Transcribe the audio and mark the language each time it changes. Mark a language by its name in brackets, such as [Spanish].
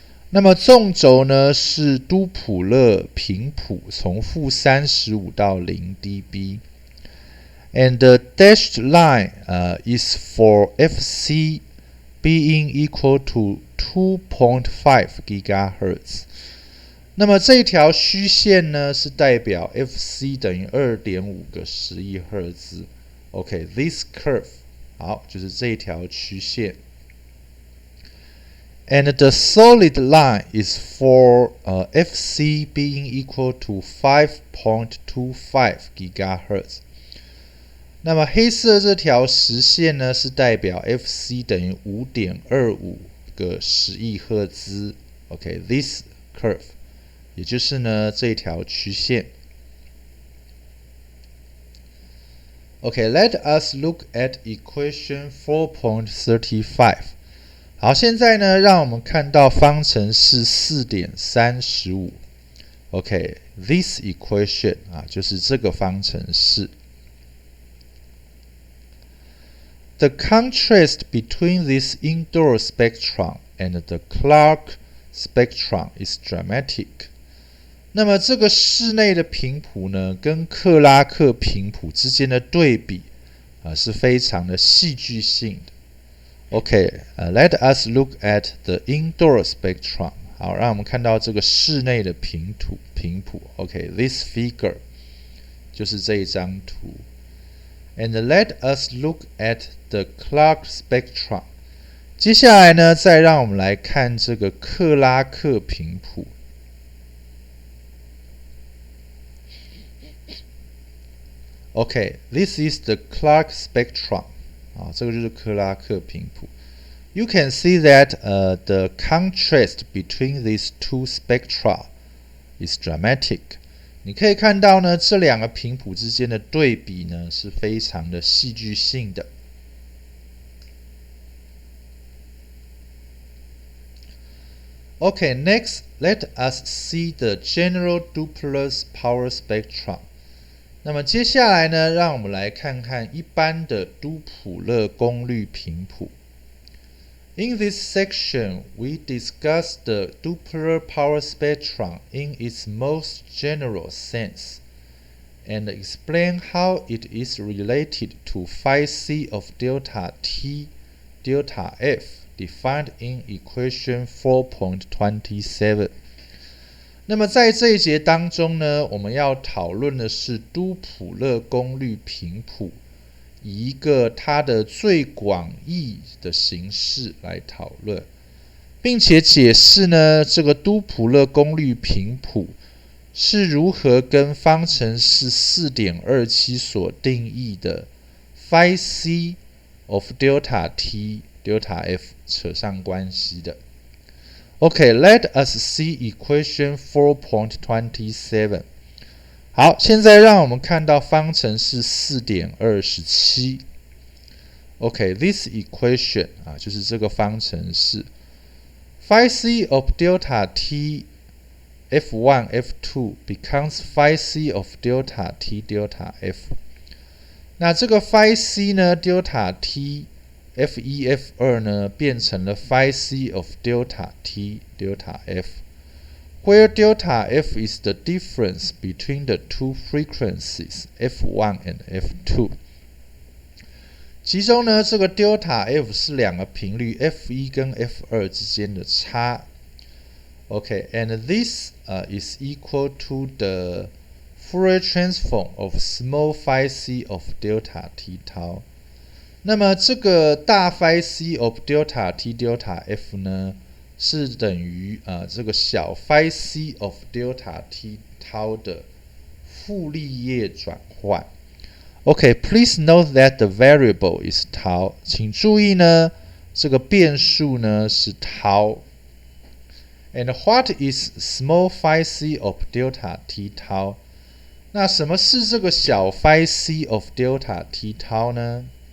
[Chinese] 那么纵轴呢是都普勒频谱，从-35到0 dB。 [English] And the dashed line is for Fc being equal to 2.5 GHz。 [Chinese] 那么这条虚线呢是代表 Fc 等于 2.5 个10亿赫兹。 [English] Okay, this curve [Chinese] 好，就是这条曲线。 [English] And the solid line is for Fc being equal to 5.25 GHz。 [Chinese] 那么黑色这条实线呢是代表 Fc 等于 5.25 个10亿赫兹。 [English] Okay, this curve [Chinese] 也就是呢这条曲线。 [English] Okay, let us look at equation 4.35。 [Chinese] 好，现在呢让我们看到方程式 4.35。 [English] Okay, this equation [Chinese] 就是这个方程式。 [English] The contrast between this indoor spectrum and the Clark spectrum is dramatic。 [Chinese] 那么这个室内的频谱呢，跟克拉克频谱之间的对比是非常的戏剧性的。 [English] Okay, let us look at the indoor spectrum。 [Chinese] 好，让我们看到这个室内的频谱。 [English] Okay, this figure [Chinese] 就是这一张图。 [English] And let us look at the Clark spectrum。 [Chinese] 接下来呢，再让我们来看这个克拉克频谱。 [English] Okay, this is the Clark spectrum。 [Chinese] 这个就是克拉克频谱。 [English] You can see that the contrast between these two spectra is dramatic。 [Chinese] 你可以看到呢，这两个频谱之间的对比呢是非常的戏剧性的。 [English] Okay, next, let us see the general Doppler power spectrum。 [Chinese] 那么接下来呢，让我们来看看一般的都普勒功率频谱。 [English] In this section, we discuss the Doppler power spectrum in its most general sense, and explain how it is related to phi c of delta t, delta f, defined in equation 4.27。 [Chinese] 那么在这一节当中呢，我们要讨论的是都普勒功率频谱，以一个它的最广义的形式来讨论，并且解释呢这个都普勒功率频谱是如何跟方程式 4.27 所定义的 phi c of delta t delta f 扯上关系的。 [English] Okay, let us see equation 4.27. [Chinese] 好，现在让我们看到方程式 4.27. [English] Okay, this equation [Chinese] 就是这个方程式 [English] phi c of delta t f1 f2 becomes phi c of delta t delta f. [Chinese] 那这个 phi c 呢 delta t f1 f2 呢变成了 [English] phi c of delta t delta f, where delta f is the difference between the two frequencies f1 and f2. [Chinese] 其中呢，这个 delta f 是两个频率 f1 跟 f2 之间的差。 [English] Okay, and this is equal to the Fourier transform of small phi c of delta t tau. [Chinese] 那么这个大 phi c of delta t delta f 呢，是等于这个小 phi c of delta t tau 的傅立叶转换。 [English] Okay, please note that the variable is tau. [Chinese] 请注意呢，这个变数呢是 tau. [English] And what is small phi c of delta t tau? [Chinese] 那什么是这个小 phi c of delta t tau 呢？